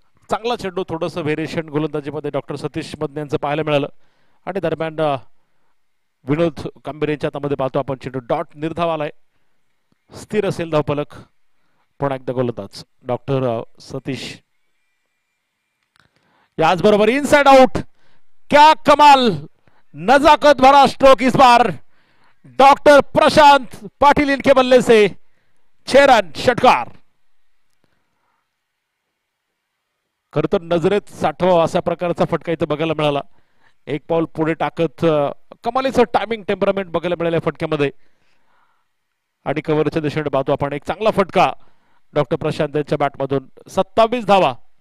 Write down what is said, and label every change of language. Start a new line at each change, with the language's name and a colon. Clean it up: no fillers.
Marathi: चांगला चेंडू थोडंसं व्हेरिएशन गोलंदाजीमध्ये डॉक्टर सतीश मदने यांचं पाहायला मिळालं आणि दरम्यान विनोद कांबेरेच्या हातामध्ये पाहतो आपण चेंडू डॉट निर्धाव आलाय. स्थिर असेल धावफलक. पुन्हा एकदा गोलंदाज डॉक्टर सतीश. याचबरोबर इनसाइड आउट.
Hindi: क्या कमाल नजाकत भरा स्ट्रोक इस बार डॉक्टर प्रशांत पाटिल इनके बल्ले से.
Marathi: 6 रन षटकार. खर तर नजरेत साठवा अशा प्रकारचा फटका इथं बघायला मिळाला. एक पाऊल पुढे टाकत कमालीचं टायमिंग टेम्परामेंट बघायला मिळालं फटक्यामध्ये आणि कव्हरच्या दिशेने पाहतो आपण एक चांगला फटका डॉक्टर प्रशांत यांच्या बॅटमधून. 27 धावा.